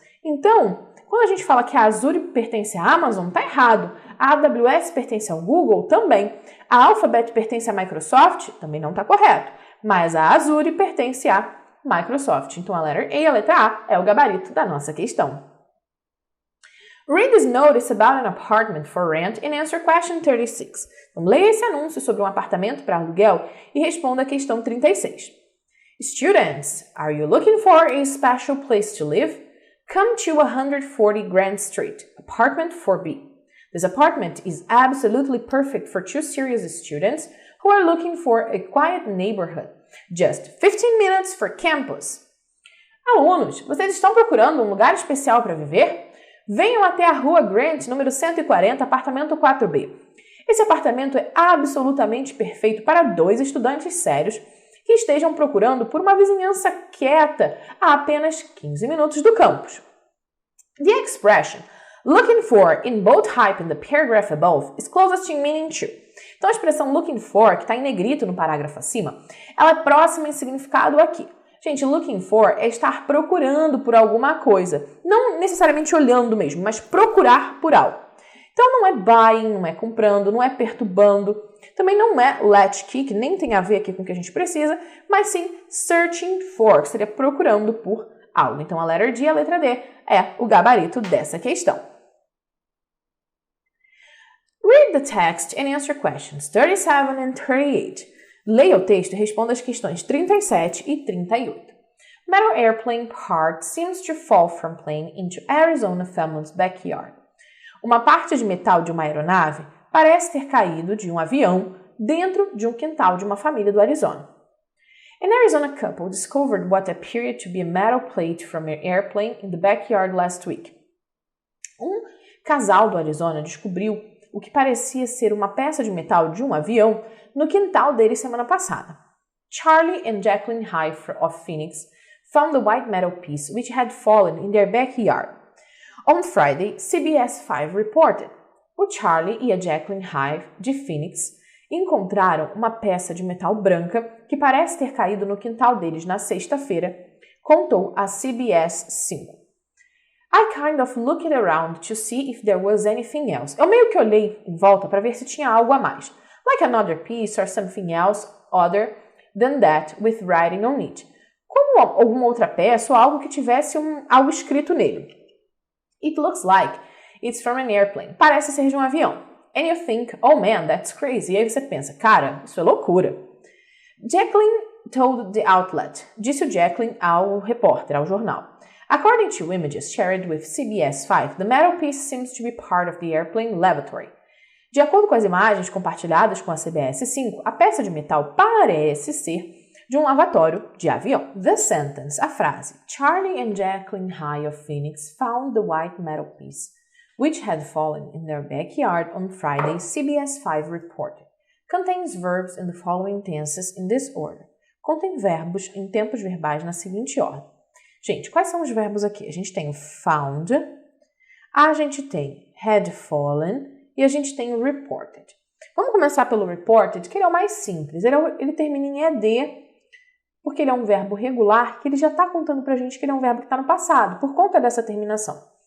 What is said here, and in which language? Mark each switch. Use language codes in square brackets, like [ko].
[pt] Então, quando a gente fala que a Azure pertence à Amazon, tá errado. A AWS pertence ao Google também. A Alphabet pertence à Microsoft, também não está correto. Mas a Azure pertence à Microsoft. Então, a letra E, a letra A, é o gabarito da nossa questão. [en] Read this notice about an apartment for rent and answer question 36. [pt] Então, leia esse anúncio sobre um apartamento para aluguel e responda a questão 36. [en] Students, are you looking for a special place to live? Come to 140 Grand Street, apartment 4B. This apartment is absolutely perfect for two serious students who are looking for a quiet neighborhood. Just 15 minutes for campus. [pt] Alunos, vocês estão procurando um lugar especial para viver? Venham até a Rua Grant, número 140, apartamento 4B. Esse apartamento é absolutamente perfeito para dois estudantes sérios que estejam procurando por uma vizinhança quieta a apenas 15 minutos do campus. [en] The expression looking for in boldtype in the paragraph above is closest in meaning to. [pt] Então, a expressão looking for, que está em negrito no parágrafo acima, ela é próxima em significado aqui. Gente, looking for é estar procurando por alguma coisa. Não necessariamente olhando mesmo, mas procurar por algo. Então, não é buying, não é comprando, não é perturbando. Também não é latchkey, que nem tem a ver aqui com o que a gente precisa, mas sim searching for, que seria procurando por algo. Então, a letra D, a letra D, é o gabarito dessa questão. [en] Read the text and answer questions 37 and 38. [pt] Leia o texto e responda as questões 37 e 38. [en] Metal airplane part seems to fall from plane into Arizona family's backyard. [pt] Uma parte de metal de uma aeronave parece ter caído de um avião dentro de um quintal de uma família do Arizona. [en] An Arizona couple discovered what appeared to be a metal plate from an airplane in the backyard last week. [pt] Um casal do Arizona descobriu o que parecia ser uma peça de metal de um avião no quintal deles semana passada. [en] Charlie and Jacqueline Hive of Phoenix found the white metal piece which had fallen in their backyard. On Friday, CBS 5 reported. [pt] O Charlie e a Jacqueline Hive de Phoenix encontraram uma peça de metal branca que parece ter caído no quintal deles na sexta-feira, contou a CBS 5. [en] I kind of looked around to see if there was anything else. [pt] Eu meio que olhei em volta para ver se tinha algo a mais. [en] Like another piece or something else other than that with writing on it. [pt] Como alguma outra peça ou algo que tivesse algo escrito nele. [en] It looks like it's from an airplane. [pt] Parece ser de um avião. [en] And you think, oh man, that's crazy. [pt] E aí você pensa, cara, isso é loucura. [en] Jacqueline told the outlet. [pt] Disse o Jacqueline ao repórter, ao jornal. [en] According to images shared with CBS 5, the metal piece seems to be part of the airplane lavatory. [pt] De acordo com as imagens compartilhadas com a CBS 5, a peça de metal parece ser de um lavatório de avião. [en] The sentence, [pt] a frase, [en] Charlie and Jacqueline Hive of Phoenix found the white metal piece, which had fallen in their backyard on Friday, CBS 5 reported, contains verbs in the following tenses in this order. [pt] Contém verbos em tempos verbais na seguinte ordem. Gente, quais são os verbos aqui? A gente tem found, a gente tem had fallen e a gente tem reported. Vamos começar pelo reported, que ele é o mais simples. Ele termina em ED, porque ele é um verbo regular, que ele já está contando pra gente que ele é um verbo que está no passado, por conta dessa terminação.